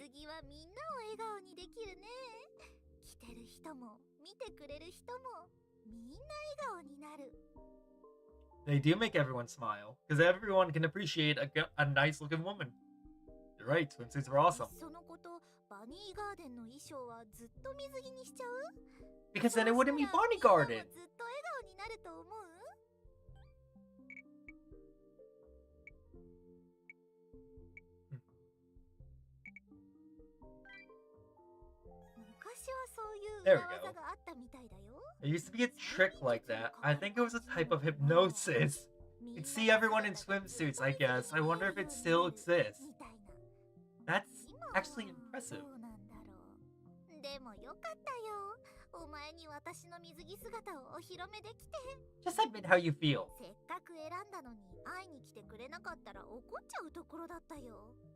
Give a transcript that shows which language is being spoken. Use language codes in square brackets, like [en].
[ja] 水着はみんなを笑顔にできるね。着てる人も見てくれる人もみんな笑顔になる。 [en] They do make everyone smile, because everyone can appreciate a nice-looking woman. You're right, swimsuits are awesome. [ja] そのこと、バニーガーデンの衣装はずっと水着にしちゃう？ [en] Because then it wouldn't be Bonnie [ja] みんなも [en] Garden. [ja] ずっと笑顔になると思う？昔はそういう裏技があったみたいだよ。 [en] There used to be a trick like that. I think it was a type of hypnosis. You'd see everyone in swimsuits, I guess. I wonder if it still exists. [ja] みたいな。 [en] That's actually impressive. [ja] どうなんだろう。でもよかったよ。お前に私の水着姿をお披露目できて。 [en] Just admit how you feel. [ja] せっかく選んだのに会いに来てくれなかったら怒っちゃうところだったよ。